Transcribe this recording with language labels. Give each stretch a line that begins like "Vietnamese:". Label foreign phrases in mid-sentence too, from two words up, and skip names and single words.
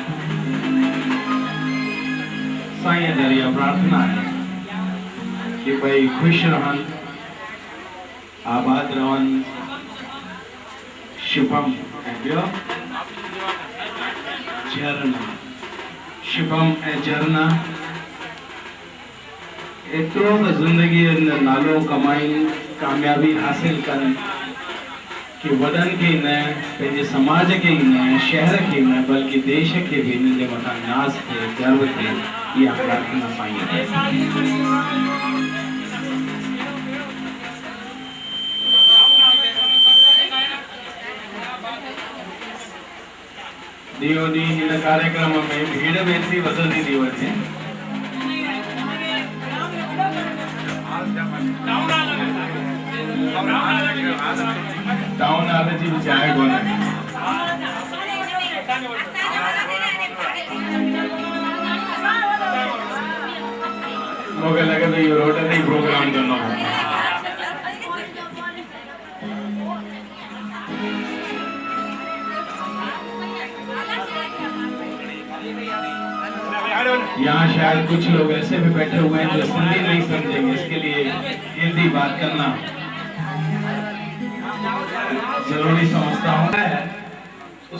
Sindhi: साईं दरिया प्रार्थना है कि भाई खुश रहन, आबाद रहन, शुभम झरना, शुभम ऐं झरना एतिरो त ज़िंदगी नालो कमाई कामयाबी हासिल कनि कि वॾनि खे न पंहिंजे समाज के ही न, शहर के न, बल्कि देश के भी हिननि जे मथां नाज़ थिए, गर्व थिए, इहा प्रार्थना साईं ॾींहों ॾींहुं हिन कार्यक्रम में भीड़ में एतिरी वधंदी थी वञे टाउन आले जी चाहे कोन्हे मूंखे लॻे थो इहो रोड ते ई प्रोग्राम कंदो
Hindi: यहाँ शायद कुछ लोग ऐसे भी बैठे हुए हैं जो हिंदी नहीं समझेंगे, इसके लिए हिंदी बात करना जरूरी समझता हूँ।